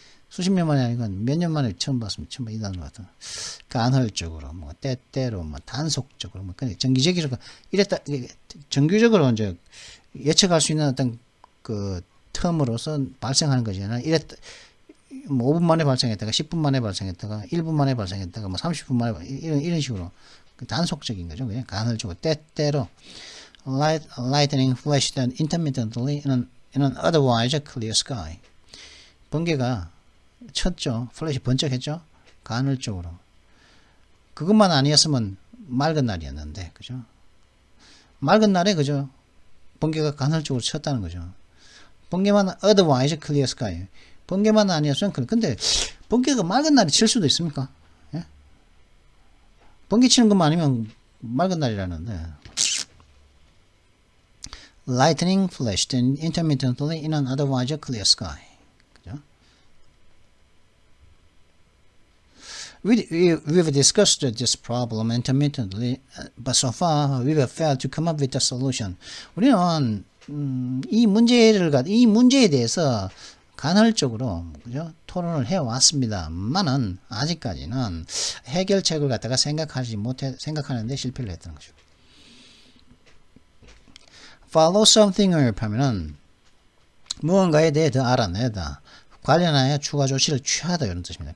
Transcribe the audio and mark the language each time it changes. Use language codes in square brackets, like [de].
[ko] 수십 년 만에 아니고 몇 년 만에 처음 봤습니다. 처음 이 단어 같은 간헐적으로 때때로 단속적으로 그냥 정기적으로 이랬다 정규적으로 이제 예측할 수 있는 어떤 텀으로서 발생하는 거지 않아요. 이랬다 5분 만에 발생했다가 10분 만에 발생했다가 1분 만에 발생했다가 30분 만에 이런 식으로 단속적인 거죠. 그냥 간헐적으로 때때로 [en] lightning flashed intermittently in an otherwise clear sky. [ko] 번개가 쳤죠. 플래시 번쩍했죠. 간헐적으로. 그것만 아니었으면 맑은 날이었는데, 그죠? 맑은 날에 그죠? 번개가 간헐적으로 쳤다는 거죠. 번개만 [en] otherwise clear sky. [ko] 번개만 아니었으면 근데 번개가 맑은 날에 칠 수도 있습니까? 예? 번개 치는 것만 아니면 맑은 날이라는데. [en] Lightning flashed intermittently in an otherwise clear sky. We've discussed this problem intermittently, but so far we've failed to come up with a solution. [ko] 우리는 이 문제에 대해서 간헐적으로 그죠? 토론을 해 왔습니다만은 아직까지는 해결책을 갖다가 생각하는데 실패를 했다는 거죠. follow something을 하면은 무언가에 대해 더 알아내다, 관련하여 추가 조치를 취하다 이런 뜻입니다.